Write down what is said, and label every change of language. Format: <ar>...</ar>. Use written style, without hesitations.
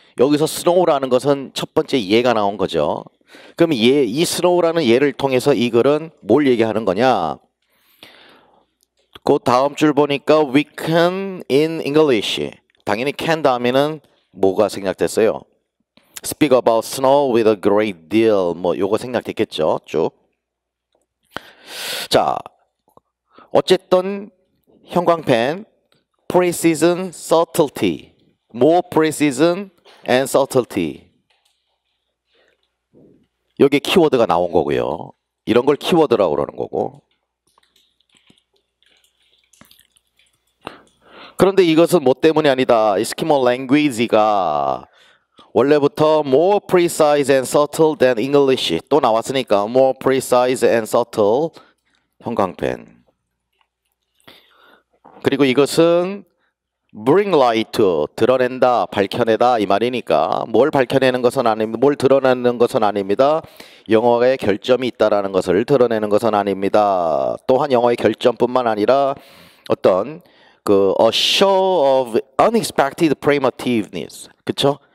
<ko>여기서 스노우라는 것은 첫 번째 예가 나온 거죠. 그럼 이 스노우라는 예를 통해서 이 글은 뭘 얘기하는 거냐? 그 다음 줄 보니까</ko> <en>we can in English.</en> <ko>당연히 can 다음에는 뭐가 생략됐어요?</ko> <en>Speak about snow with a great deal.</en> <ko>뭐 요거 생략됐겠죠. 쭉. 자, 어쨌든 형광펜</ko> <en>precision, subtlety, more precision and subtlety.</en> <ko>여기에 키워드가 나온 거고요. 이런 걸 키워드라고 그러는 거고. 그런데 이것은 뭐 때문이 아니다. 에스키모 랭귀지가 원래부터</ko> <en>more precise and subtle than English</en> <ko>또 나왔으니까</ko> <en>more precise and subtle</en> <ko>형광펜. 그리고 이것은</ko> <en>bring light to,</en> <ko>드러낸다, 밝혀내다 이 말이니까 뭘 밝혀내는 것은 아닙니다. 뭘 드러내는 것은 아닙니다. 영어의 결점이 있다라는 것을 드러내는 것은 아닙니다. 또한 영어의 결점뿐만 아니라 어떤</ko> <en>a show of unexpected primitiveness,</en> <ko>그쵸?</ko>